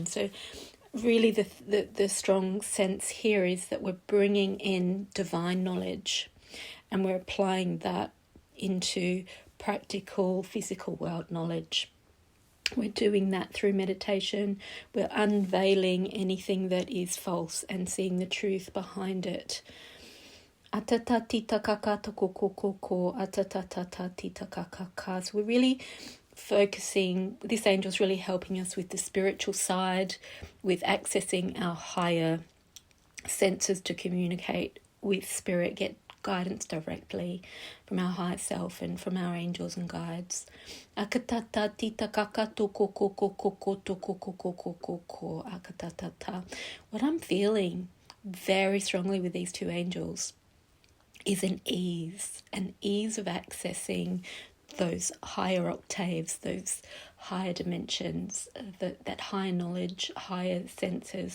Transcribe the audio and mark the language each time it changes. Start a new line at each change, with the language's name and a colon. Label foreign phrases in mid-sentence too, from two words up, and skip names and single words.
English: So really the strong sense here is that we're bringing in divine knowledge and we're applying that into practical physical world knowledge. We're doing that through meditation. We're unveiling anything that is false and seeing the truth behind it. Atata tita kaka toko koko, atata tita kaka. So we're really focusing, this angel's really helping us with the spiritual side, with accessing our higher senses to communicate with spirit, get guidance directly from our higher self and from our angels and guides. Akatata tita kaka toko koko toko koko akatata. What I'm feeling very strongly with these two angels is an ease of accessing those higher octaves, those higher dimensions, that higher knowledge, higher senses.